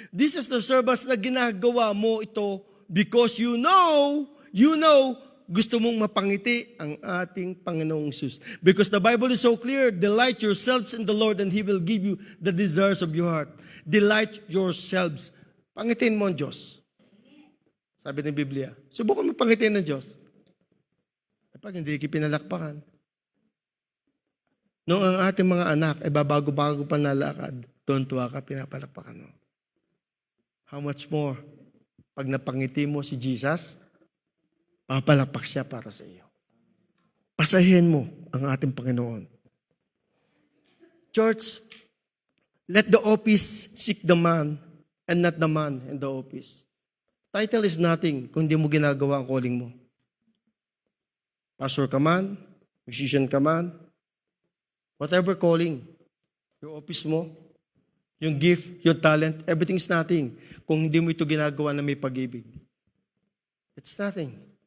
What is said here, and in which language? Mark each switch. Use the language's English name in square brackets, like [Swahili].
[English] This is the servants [Filipino] na ginagawa mo ito [English] because you know, [Filipino] gusto mong mapangiti ang ating Panginoong Jesus. [English] Because the Bible is so clear, delight yourselves in the Lord and He will give you the desires of your heart. Delight yourselves. [Filipino] Pangitin mo ang Diyos. Sabi ng Biblia, subukan mo pangitin ng Diyos. Kapag hindi pinalakpakan. Noong ang ating mga anak ay babago-bago pa nalakad, tuwa ka, pinapalakpakan mo. [English] How much more? [Filipino] Pag napangiti mo si Jesus, papalakpak siya para sa iyo. Pasahin mo ang ating Panginoon. [English] Church, let the office seek the man and not the man in the office. Title is nothing [Filipino] kung hindi mo ginagawa ang calling mo. Pastor ka man, musician ka man, [English] whatever calling, [Filipino] yung office mo, yung gift, yung talent, [English] everything is nothing [Filipino] kung hindi mo ito ginagawa na may pag-ibig. [English] It's nothing.